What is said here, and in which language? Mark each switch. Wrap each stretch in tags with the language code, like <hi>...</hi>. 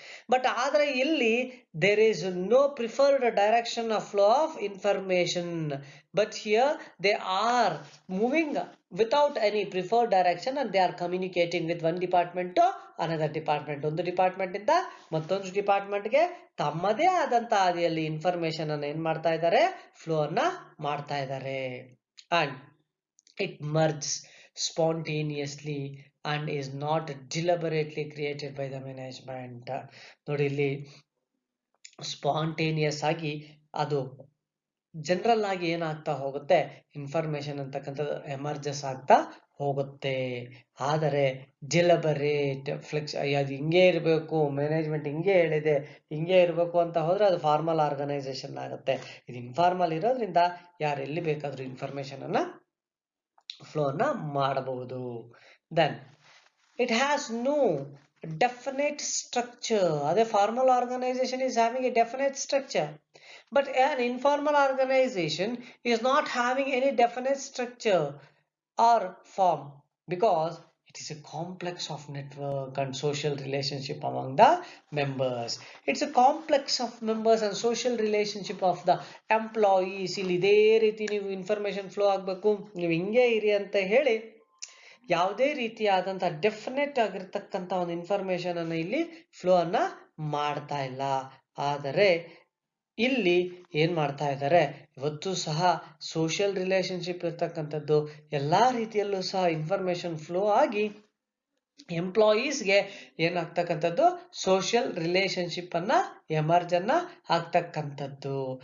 <en>but</en> <kn>ಆದ್ರೆ ಇಲ್ಲಿ</kn> <en>There is no preferred direction of flow of information, but here they are moving without any preferred direction and they are communicating with one department to another department.</en> <kn>ಒಂದು department ಇಂದ ಮತ್ತೊಂದು ಡಿಪಾರ್ಟ್ಮೆಂಟ್ಗೆ ತಮ್ಮದೇ ಆದಂತ ಹಾದಿಯಲ್ಲಿ information ಅನ್ನ ಏನ್ ಮಾಡ್ತಾ ಇದ್ದಾರೆ, ಫ್ಲೋ ಅನ್ನ ಮಾಡ್ತಾ ಇದ್ದಾರೆ.</kn> <en>And it merges spontaneously and is not deliberately created by the management.</en> <kn>ನೋಡಿ ಇಲ್ಲಿ ಸ್ಪಾಂಟೇನಿಯಸ್ ಆಗಿ ಅದು ಜನರಲ್ ಆಗಿ ಏನಾಗ್ತಾ ಹೋಗುತ್ತೆ, ಇನ್ಫಾರ್ಮೇಶನ್ ಅಂತಕ್ಕಂಥದ್ದು ಎಮರ್ಜಸ್ ಆಗ್ತಾ ಹೋಗುತ್ತೆ. ಆದರೆ ಡಿಲಬರೇಟ್ ಫ್ಲೆಕ್ಸ್ ಅದು ಹಿಂಗೆ ಇರಬೇಕು, ಮ್ಯಾನೇಜ್ಮೆಂಟ್ ಹಿಂಗೆ ಹೇಳಿದೆ, ಹಿಂಗೆ ಇರಬೇಕು ಅಂತ ಹೋದ್ರೆ ಅದು ಫಾರ್ಮಲ್ ಆರ್ಗನೈಸೇಷನ್ ಆಗುತ್ತೆ. ಇದು ಇನ್ಫಾರ್ಮಲ್ ಇರೋದ್ರಿಂದ ಯಾರು ಎಲ್ಲಿ ಬೇಕಾದ್ರೂ ಇನ್ಫಾರ್ಮೇಶನ್ ಅನ್ನ ಫ್ಲೋ ಅನ್ನ ಮಾಡಬಹುದು.</kn> <en>Then it has no definite structure. The formal organization is having a definite structure, but an informal organization is not having any definite structure or form, because it is a complex of network and social relationship among the members. It's a complex of members and social relationship of the employees.</en> <kn>ಇಲ್ಲಿ ಇದೇ ರೀತಿ ನೀವು information flow ಆಗಬೇಕು, ನೀವು ಹಿಂಗೆ ಇರಿ ಅಂತ ಹೇಳಿ ಯಾವುದೇ ರೀತಿಯಾದಂತಹ ಡೆಫಿನೆಟ್ ಆಗಿರ್ತಕ್ಕಂಥ ಒಂದು ಇನ್ಫಾರ್ಮೇಶನ್ ಅನ್ನ ಇಲ್ಲಿ ಫ್ಲೋ ಅನ್ನ ಮಾಡ್ತಾ ಇಲ್ಲ. ಆದರೆ ಇಲ್ಲಿ ಏನ್ ಮಾಡ್ತಾ ಇದ್ದಾರೆ, ಇವತ್ತು ಸಹ ಸೋಷಿಯಲ್ ರಿಲೇಶನ್ಶಿಪ್ ಇರ್ತಕ್ಕಂಥದ್ದು ಎಲ್ಲಾ ರೀತಿಯಲ್ಲೂ ಸಹ ಇನ್ಫಾರ್ಮೇಶನ್ ಫ್ಲೋ ಆಗಿ ಎಂಪ್ಲಾಯೀಸ್ಗೆ ಏನಾಗ್ತಕ್ಕಂಥದ್ದು, ಸೋಷಿಯಲ್ ರಿಲೇಶನ್ಶಿಪ್ ಅನ್ನ ಎಮರ್ಜ್ ಅನ್ನ ಆಗ್ತಕ್ಕಂಥದ್ದು.</kn>